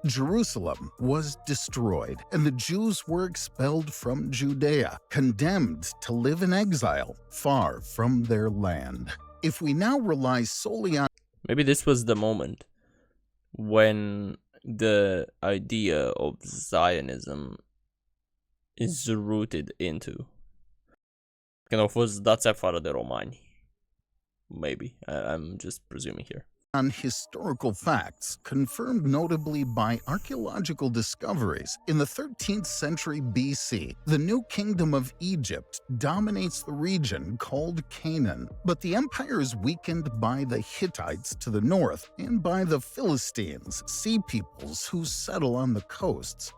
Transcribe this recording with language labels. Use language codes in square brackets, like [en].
[en] Jerusalem was destroyed, and the Jews were expelled from Judea, condemned to live in exile far from their land. If we now rely solely on... Maybe this was the moment when the idea of Zionism is rooted into. [ro] Când au fost dați afară de romani. [en] Maybe. I'm just presuming here. on historical facts, confirmed notably by archaeological discoveries. In the 13th century BC, the new kingdom of Egypt dominates the region called Canaan, but the empire is weakened by the Hittites to the north and by the Philistines, sea peoples who settle on the coasts.